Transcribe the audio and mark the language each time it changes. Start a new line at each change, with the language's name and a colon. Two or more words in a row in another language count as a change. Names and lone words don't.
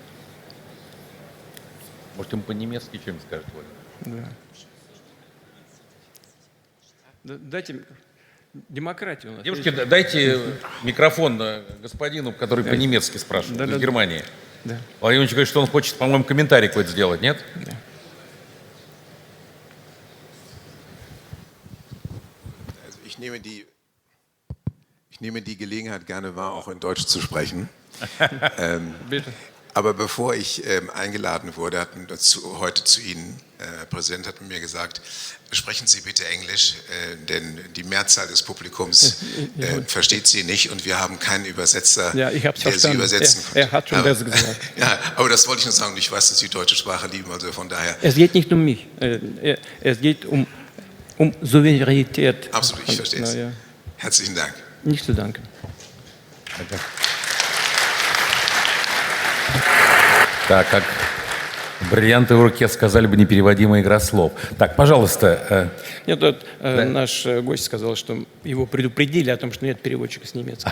Russian: Может, ему по-немецки что-нибудь скажет? Да. Дайте демократию у нас. Девушки, дайте микрофон господину, который по-немецки спрашивает, из Германии. Да. Владимир Ильич говорит, что он хочет, по-моему, комментарий какой-то сделать, нет? Да.
German: Ich nehme die Gelegenheit gerne wahr, auch in Deutsch zu sprechen. Bitte. Aber bevor ich eingeladen wurde, heute zu Ihnen, Herr Präsident hat mir gesagt, sprechen Sie bitte Englisch, denn die Mehrzahl des Publikums versteht Sie nicht und wir haben keinen Übersetzer, ja, ich hab's der verstanden. Sie übersetzen kann. Er hat schon das gesagt. Ja, aber das wollte ich nur sagen. Ich weiß, dass Sie die deutsche Sprache lieben, also von daher. Es geht nicht um mich. Es geht um Souveränität. Absolut, ich verstehe es. Ja. Herzlichen Dank. Nicht zu danken.
Russian: Так, как бриллианты в руке сказали бы непереводимая игра слов. Так, пожалуйста. Нет, вот, наш гость сказал, что его предупредили о том, что нет переводчика с немецкого.